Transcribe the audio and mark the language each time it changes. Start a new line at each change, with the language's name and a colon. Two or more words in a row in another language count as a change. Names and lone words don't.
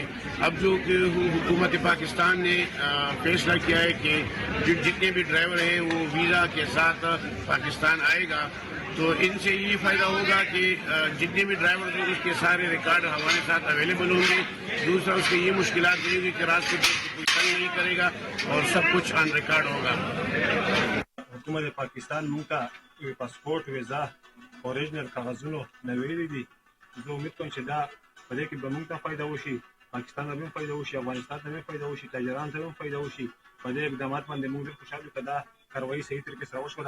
Urdu: اب جو کہ حکومت پاکستان نے فیصلہ کیا ہے کہ جتنے بھی ڈرائیور ہیں وہ ویزا کے ساتھ پاکستان آئے گا، تو ان سے یہ فائدہ ہوگا کہ جتنے بھی ڈرائیور ہیں اس کے سارے ریکارڈ ہمارے ساتھ اویلیبل ہوں گے۔ دوسرا اس کی یہ مشکلات نہیں ہوگی کہ راستے پہ کوئی تنگ نہیں کرے گا اور سب کچھ
English: on record
Urdu: ہوگا۔
Pashto: حکومت پاکستان مونږ ته پاسپورت، ویزا، اوریجنل کاغذونو نویلي دي. زه امید کوم چې دا په دې کې به مونږ ته فایده وشي، پاکستان ته هم فایده وشي، افغانستان ته هم فایده وشي، تاجرانو ته هم فایده وشي. په دې اقدامات باندې مونږ ډېر خوشحال یو که دا کاروایي صحیح طریقې سره وشوله.